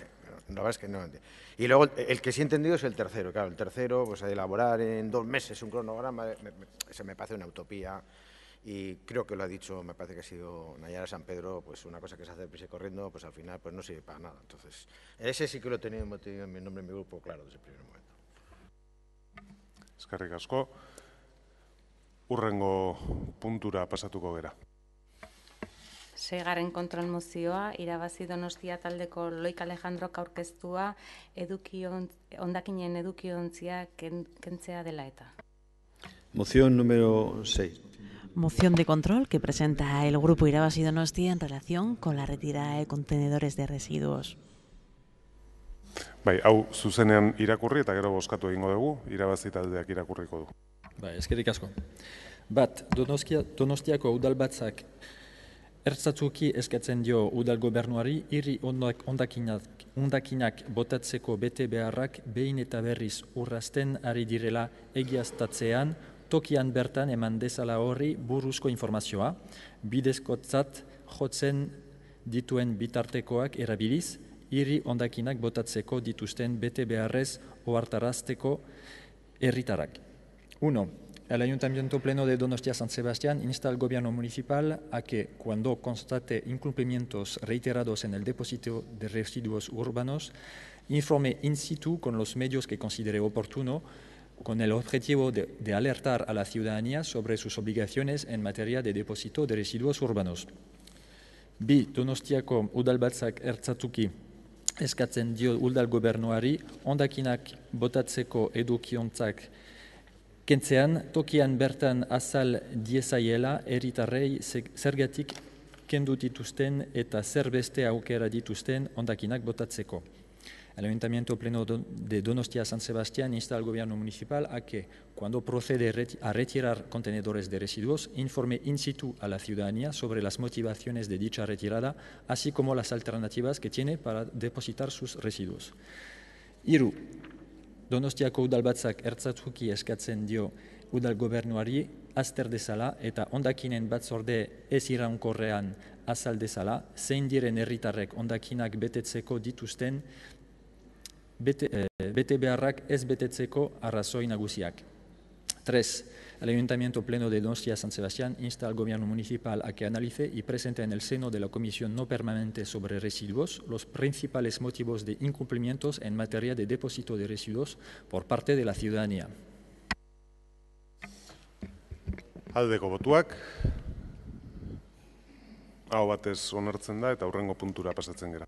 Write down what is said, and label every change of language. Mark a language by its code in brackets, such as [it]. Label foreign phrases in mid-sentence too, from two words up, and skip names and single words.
[es] La verdad es que no entiendo. Y luego el que sí he entendido es el tercero. Claro, el tercero, pues a elaborar en 2 meses un cronograma, se me parece una utopía. Y creo que lo ha dicho, me parece que ha sido Nayara San Pedro, pues una cosa que se hace deprisa y corriendo, pues al final pues no sirve para nada. Entonces, ese sí que lo he tenido en mi nombre, en mi grupo, claro, desde el primer momento. [eu] Eskerrik asko. Hurrengo puntura pasatuko gera. 6. kontrol mozioa, irabazi Donostia taldeko Loik Alejandrok aurkeztua hondakinen edukiontzia kentzea dela eta. [es] Moción número 6. Moción de control que presenta el grupo Irabazi Donostia en relación con la retirada de contenedores de residuos. [eu] Bai, hau zuzenean irakurri eta gero bozkatu egingo dugu, Irabazi taldeak irakurriko du. Bai, eskerrik asko. Bat, Donostiako udalbatzak ertzatzuki eskatzen dio udal gobernuari hiri hondakinak botatzeko bete beharrak behin eta berriz urrazten ari direla egiaztatzean tokian bertan eman dezala horri buruzko informazioa, bidezkotzat jotzen dituen bitartekoak erabiliz, hiri hondakinak botatzeko dituzten bete beharrez ohartarazteko herritarrak. [es] 1. El Ayuntamiento Pleno de Donostia San Sebastián insta al Gobierno municipal a que, cuando constate incumplimientos reiterados en el depósito de residuos urbanos, informe in situ con los medios que considere oportuno, con el objetivo de alertar a la ciudadanía sobre sus obligaciones en materia de depósito de residuos urbanos. [eu] Bi, Donostiako udalbatzak ertzatuki eskatzen dio udal gobernuari hondakinak botatzeko edukiontzak kentzean tokian bertan azal diezaiela herritarrei zergatik kendu dituzten eta zer beste aukera dituzten hondakinak botatzeko. [es] El Ayuntamiento Pleno de Donostia San Sebastián insta al Gobierno municipal a que, cuando procede a retirar contenedores de residuos, informe in situ a la ciudadanía sobre las motivaciones de dicha retirada, así como las alternativas que tiene para depositar sus residuos. [eu] Hiru, Donostiako udalbatzak ertzatuki eskatzen dio udal gobernuari azter dezala eta hondakinen batzorde ez iraunkorrean azal dezala, zein diren herritarrek hondakinak betetzeko dituzten bete beharrak ez betetzeko arrazoi nagusiak. [es] 3. El Ayuntamiento Pleno de Donostia San Sebastián insta al Gobierno municipal a que analice y presente en el seno de la Comisión no permanente sobre residuos los principales motivos de incumplimientos en materia de depósito de residuos por parte de la ciudadanía. [eu] Aldeko botuak, hau batez onartzen da eta hurrengo puntura pasatzen gara.